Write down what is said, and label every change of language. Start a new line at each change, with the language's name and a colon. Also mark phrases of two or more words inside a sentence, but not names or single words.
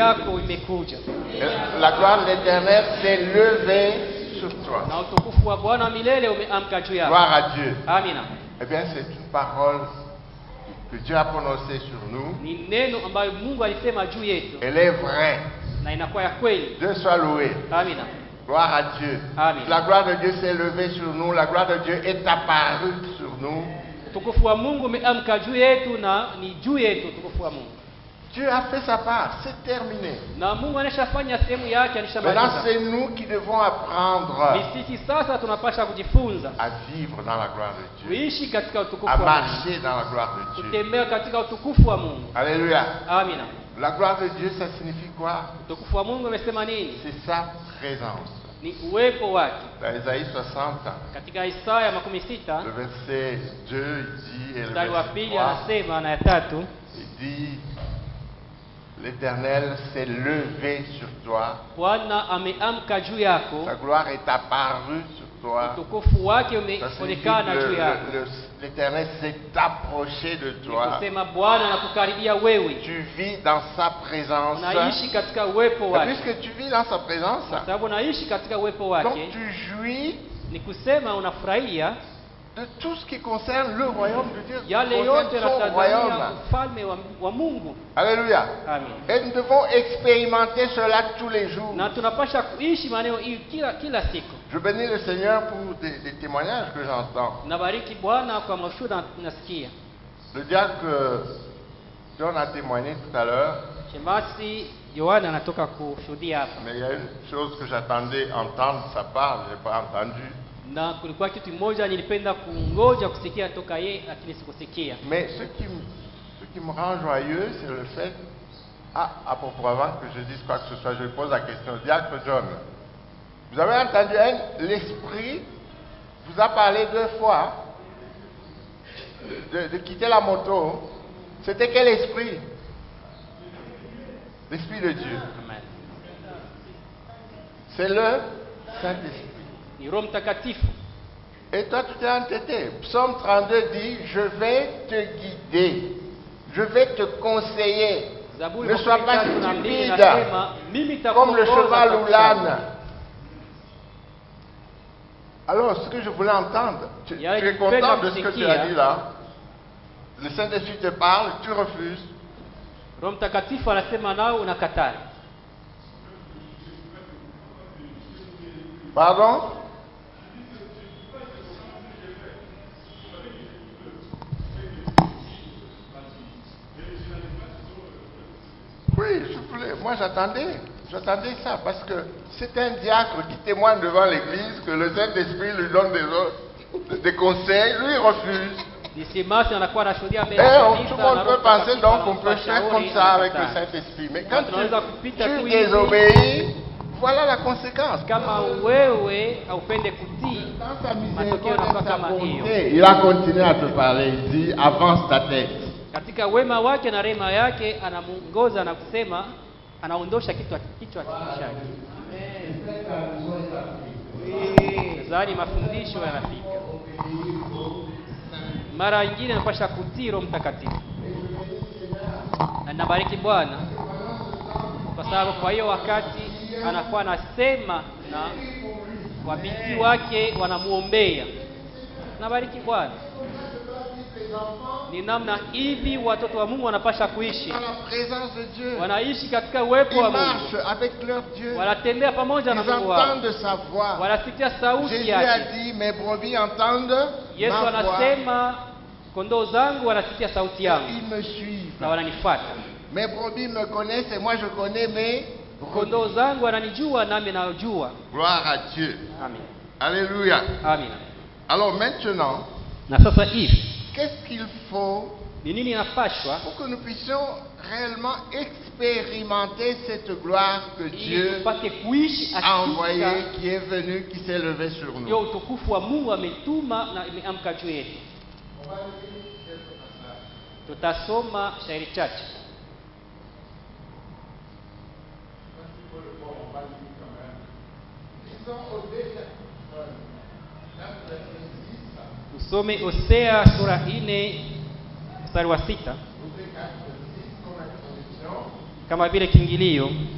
French: La gloire de l'Éternel s'est levée sur toi. Gloire à Dieu. Eh bien, c'est une parole que Dieu a prononcée sur nous. Elle est vraie.
Swahili: na inakuwa ya kweli.
French: Dieu soit loué.
Swahili: Amina.
French: Gloire à Dieu. Amen. La gloire de Dieu s'est levée sur nous. La gloire de Dieu est apparue sur nous.
Swahili: Utukufu wa Mungu umeamka juu yetu na ni juu yetu utukufu wa Mungu.
French: Dieu a fait sa part, c'est terminé.
Swahili: Na Mungu anashafanya sehemu yake,
French: Maintenant,
Swahili: alishamaliza.
French: c'est nous qui devons apprendre
Swahili: Ni sisi sasa tunapasha kujifunza
French: à vivre dans la gloire de Dieu,
Swahili: kuishi katika utukufu
French: à
Swahili: wa Mungu,
French: marcher dans la gloire de Dieu.
Swahili: kutembea katika utukufu wa Mungu.
French: Alléluia.
Swahili: Amina.
French: La gloire de Dieu, ça signifie quoi?
Swahili: Utukufu wa Mungu umesema nini?
French: C'est sa présence.
Swahili: Ni uwepo wake.
French: Dans Isaïe 60,
Swahili: Katika Isaya 16
French: le verset 2, il dit, et le
Swahili: mstari wa
French: verset
Swahili: pili
French: 3,
Swahili: anasema na ya tatu,
French: il dit, l'Éternel s'est levé sur toi,
Swahili: Bwana ameamka juu yako,
French: sa gloire est apparue sur toi.
Swahili: utukufu wake
French: Ça signifie
Swahili: umeonekana
French: que
Swahili: juu yako.
French: l'Éternel s'est approché de
Swahili: Ni
French: toi.
Swahili: kusema Bwana anakukaribia wewe,
French: Tu vis dans sa présence.
Swahili: unaishi katika uwepo
French: Et
Swahili: wake.
French: puisque tu vis dans sa présence,
Swahili: Kwa sababu unaishi katika uwepo
French: donc
Swahili: wake,
French: tu jouis
Swahili: ni kusema unafurahia
French: de tout ce qui concerne le royaume de Dieu, qui
Swahili: yale yote
French: concerne son
Swahili: yanatazamia
French: royaume.
Swahili: ufalme wa Mungu.
French: Alléluia. Amen. Et nous devons expérimenter cela tous les jours.
Swahili: Na tunapasha kuishi maneno hii kila siku.
French: Je bénis le Seigneur pour des témoignages que j'entends.
Swahili: Nabariki Bwana kwa mashuhuda nasikia.
French: Le diacre John a témoigné tout à l'heure,
Swahili: Shemasi Yohana anatoka kushuhudia hapa.
French: mais il y a une chose que j'attendais entendre de sa part, je n'ai pas entendu.
Swahili: Na kulikuwa kitu kimoja nilipenda kungoja kusikia toka yeye, lakini sikusikia.
French: Mais ce qui me rend joyeux, c'est le fait, à propos avant que je dise quoi que ce soit, je pose la question. Diacre John, vous avez entendu, l'Esprit vous a parlé 2 fois de quitter la moto. C'était quel esprit? L'Esprit de Dieu. Amen. C'est le Saint-Esprit.
Swahili: Ni Roho Mtakatifu.
French: Et toi, tu t'es entêté. Psaume 32 dit, je vais te guider, je vais te conseiller.
Swahili: Zaburi
French: Ne sois pas
Swahili: 32
French: stupide,
Swahili: inasema, mimi
French: comme le
Swahili: nitakuongoza
French: cheval ou
Swahili: katika
French: l'âne. Alors, ce que je voulais entendre, tu es content de ce que tu as dit là. Le Saint-Esprit te parle, tu refuses.
Swahili: Roho Mtakatifu anasema nao unakataa.
French: Pardon? Oui, moi j'attendais ça parce que c'est un diacre qui témoigne devant l'église que le Saint-Esprit lui donne des conseils, lui il refuse. Et tout le monde peut penser donc qu'on peut faire comme ça avec le Saint-Esprit. Mais quand tu désobéis, voilà la conséquence.
Swahili: Kama wewe haupende kutii,
French: Dans sa
Swahili: matokeo yanakuwa
French: miséricorde et sa
Swahili: kama hiyo.
French: bonté, il a continué à te parler. Il dit, avance ta tête.
Swahili: Katika wema wake na rehema yake anamuongoza na kusema, anaondosha kichwa chake. Zani mafundisho yanafika. Mara nyingine anapasha kutii Roho Mtakatifu. Na nabariki Bwana kwa sababu kwa hiyo wakati anakuwa anasema na wabiti wake wanamuombea. Nabariki Bwana. Ni namna hivi watoto wa Mungu wanapasha kuishi.
French: Dans la présence de Dieu.
Swahili: Wanaishi katika uwepo
French: Ils
Swahili: wa Mungu.
French: marchent avec leur Dieu.
Swahili: Wanatembea pamoja na
French: Ils
Swahili: Mungu wao.
French: entendent sa voix.
Swahili: Wanasikia sauti
French: Jésus a
Swahili: yake.
French: dit, mes brebis entendent
Swahili: Yesu
French: ma voix.
Swahili: anasema kondoo zangu wanasikia sauti yangu
French: Ils me suivent.
Swahili: na wananifuata.
French: Mes brebis me connaissent et moi je connais mes
Swahili: Kondoo zangu wananijua nami najua.
French: Gloire à Dieu. Amen. Alléluia. Amen. Alors maintenant,
Swahili: Na sasa hivi
French: qu'est-ce qu'il faut
Swahili: ni nini inapashwa
French: pour que nous puissions réellement expérimenter cette gloire que
Swahili: ili
French: Dieu
Swahili: tupate kuishi
French: a envoyée,
Swahili: hakika
French: qui est venue, qui s'est levée sur
Swahili: ndio
French: nous?
Swahili: utukufu wa Mungu ametuma na imeamka juu yetu. Tutasoma shairi chache. Tusome Hosea sura 4 mstari wa 6 kama vile kiingilio.